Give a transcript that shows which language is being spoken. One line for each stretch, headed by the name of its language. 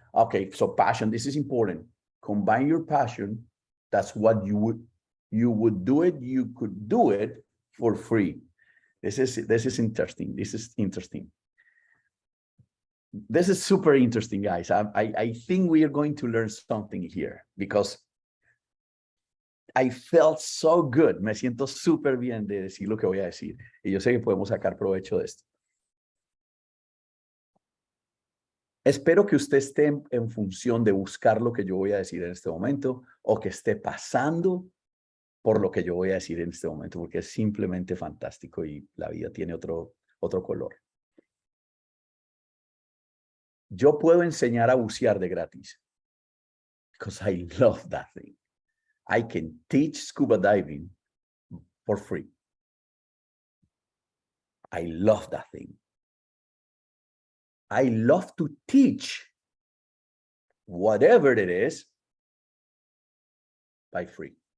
English: Okay, so passion, this is important. Combine your passion, that's what you would do it, you could do it for free. This is interesting. This is interesting. This is super interesting, guys. I think we are going to learn something here because I felt so good.
Spanish: Me siento súper bien de decir lo que voy a decir. Y yo sé que podemos sacar provecho de esto. Espero que usted esté en función de buscar lo que yo voy a decir en este momento o que esté pasando por lo que yo voy a decir en este momento, porque es simplemente fantástico y la vida tiene otro color. Yo puedo enseñar a bucear de gratis.
English: Because I love that thing. I can teach scuba diving for free. I love that thing. I love to teach whatever it is by free.